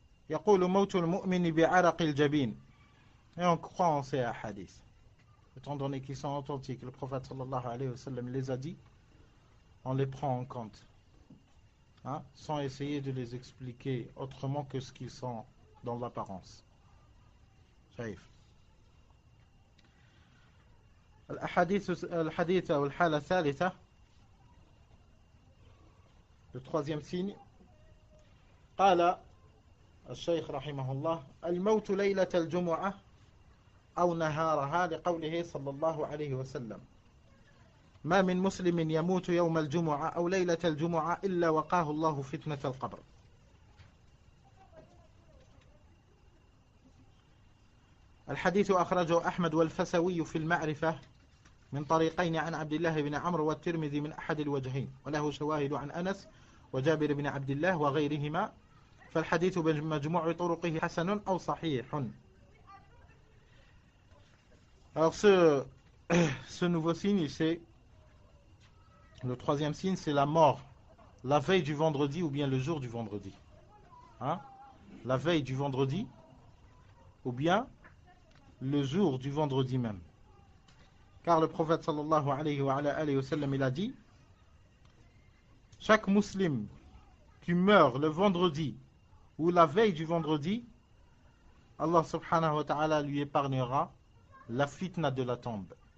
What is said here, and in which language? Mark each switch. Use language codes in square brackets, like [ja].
[ar] يقول موت المؤمن بعرق الجبين. [fr] Et on croit en ces hadiths. Étant donné qu'ils sont authentiques, le prophète sallallahu alayhi wa sallam les a dit, on les prend en compte. hein, sans essayer de les expliquer autrement que ce qu'ils sont dans l'apparence. [ar] شايف الحديث أو الحالة الثالثة. [fr] Le troisième signe. [ar] قال الشيخ رحمه الله الموت ليلة الجمعة أو نهارها لقوله صلى الله عليه وسلم ما من مسلم يموت يوم الجمعة أو ليلة الجمعة إلا وقاه الله فتنة القبر. الحديث أخرجه أحمد والفسوي في المعرفة من طريقين عن عبد الله بن عمرو والترمذي من أحد الوجهين وله شواهد عن أنس وجابر بن عبد الله وغيرهما فالحديث بمجموع طرقه حسن أو صحيح. [fr] Alors ce nouveau signe, c'est le troisième signe, c'est la mort la veille du vendredi ou bien le jour du vendredi, hein? La veille du vendredi ou bien le jour du vendredi même, car le prophète sallallahu alayhi wa sallam il a dit chaque musulman qui meurt le vendredi ou la veille du vendredi, Allah subhanahu wa ta'ala lui épargnera la fitna de la tombe.